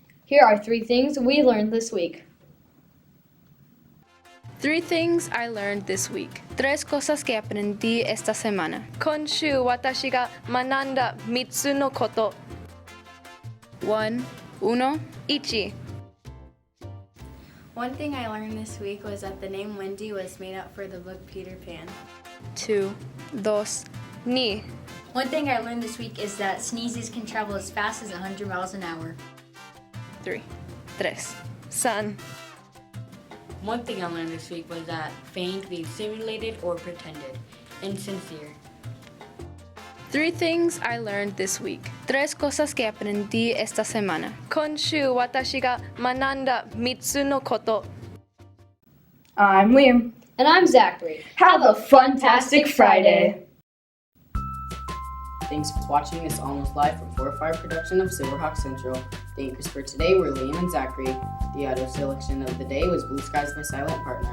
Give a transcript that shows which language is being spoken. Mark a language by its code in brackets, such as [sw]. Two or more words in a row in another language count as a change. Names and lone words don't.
[en] Here are 3 things we learned this week. 3 things I learned this week. [es] 3 cosas que aprendí esta semana. [ja] 今週私が学んだ3つのこと。1. [en] 1. One thing I learned this week was that the name Wendy was made up for the book Peter Pan. 2. 2. One thing I learned this week is that sneezes can travel as fast as 100 miles an hour. 3. 3. One thing I learned this week was that feigned means simulated or pretended. Insincere. 3 things I learned this week. [es] 3 cosas que aprendí esta semana. [ja] 今週私が学んだ3つのこと。 [en] I'm Liam. And I'm Zachary. Have a fantastic Friday. Thanks for watching this almost live from 4-5 production of Silverhawk Central. The anchors for today were Liam and Zachary. The audio selection of the day was Blue Skies My Silent Partner.